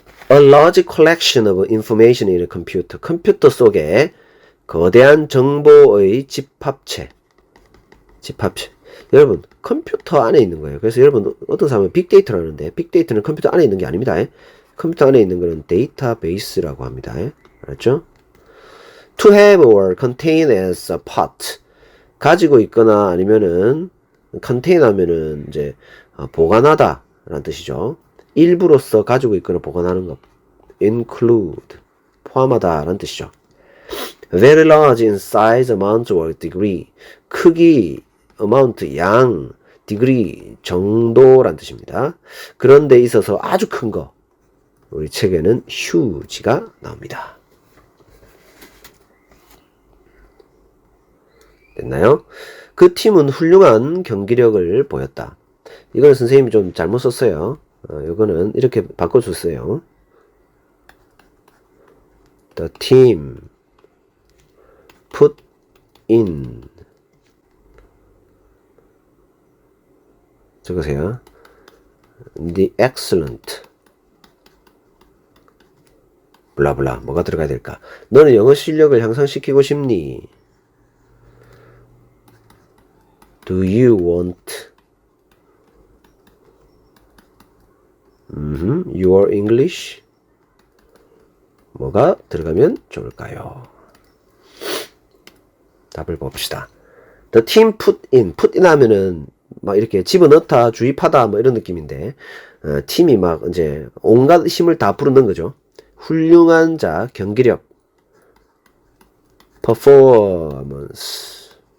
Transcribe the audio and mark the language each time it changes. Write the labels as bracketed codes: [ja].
[en] A large collection of information in a computer. [ko] 컴퓨터 속에 거대한 정보의 집합체. 여러분, 컴퓨터 안에 있는 거예요. 그래서 여러분, 어떤 사람은 빅데이터라는데, 빅데이터는 컴퓨터 안에 있는 게 아닙니다. 컴퓨터 안에 있는 거는 데이터베이스라고 합니다. 알았죠? [en] To have or contain as a part. [ko] 가지고 있거나 아니면은, contain 하면은 이제, 보관하다 라는 뜻이죠. 일부로서 가지고 있거나 보관하는 것. include. 포함하다 라는 뜻이죠. [en] very large in size, amount, or degree. [ko] 크기, amount, 양, degree, 정도란 뜻입니다. 그런 데 있어서 아주 큰 거. 우리 책에는 huge가 나옵니다. 됐나요? 그 팀은 훌륭한 경기력을 보였다. 이거는 선생님이 좀 잘못 썼어요. 이거는 이렇게 바꿔줬어요. [en] The team put in, [ko] 적으세요. [en] The excellent 블라블라. [ko] 뭐가 들어가야 될까? 너는 영어 실력을 향상시키고 싶니? [en] Do you want your English? [ko] 뭐가 들어가면 좋을까요? 답을 봅시다. [en] The team put in [ko] 하면은 막 이렇게 집어넣다, 주입하다 뭐 이런 느낌인데, 팀이 막 이제 온갖 힘을 다 불어넣은 거죠. 훌륭한 자, 경기력, performance.